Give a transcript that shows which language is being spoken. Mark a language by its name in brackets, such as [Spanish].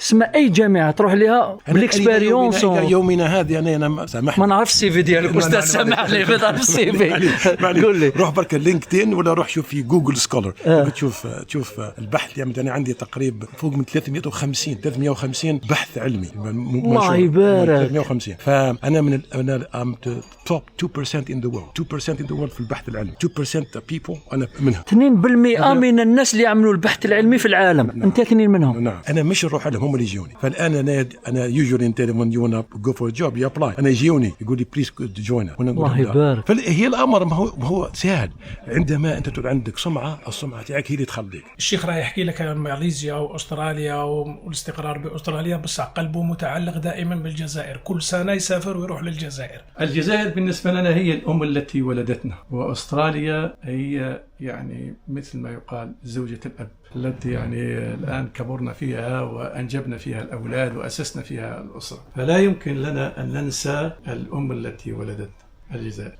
[Arabic] اسمع اي جامعه تروح لها بالاكسبيريونس. يومنا هذه انا سامحني ما نعرف السي في ديالك استاذ، سامح لي ما نعرف السي في. قول لي روح برك لينكدين ولا روح شوف في جوجل سكولر، تشوف البحث يعني أنا عندي تقريبا فوق من 350 بحث علمي. الله يبارك. 350. فأنا من أنا [English] I'm the top 2% in the world. 2% in the world [Arabic] في البحث العلمي. [English] 2% people [Arabic] أنا منهم. 2% من الناس اللي يعملوا البحث العلمي في العالم، أنت 2 منهم. نعم. أنا مش نروح لهم، هم اللي يجوني. فالآن أنا [English] usually انت when you wanna go for a job you apply، [Arabic] أنا يجوني يقول لي [English] please join. [Arabic] الله يبارك. فهي الأمر ما هو سهل عندما أنت تكون عندك سمعة، السمعة تاعك هي اللي تخليك. الشيخ راح يحكي لك عن ماليزيا وأستراليا والاستقرار بأستراليا، بس قلبه متعلق دائما بالجزائر، كل سنة يسافر ويروح للجزائر. الجزائر بالنسبة لنا هي الأم التي ولدتنا، وأستراليا هي يعني مثل ما يقال زوجة الأب التي يعني الآن كبرنا فيها وأنجبنا فيها الأولاد وأسسنا فيها الأسرة، فلا يمكن لنا أن ننسى الأم التي ولدتنا الجزائر.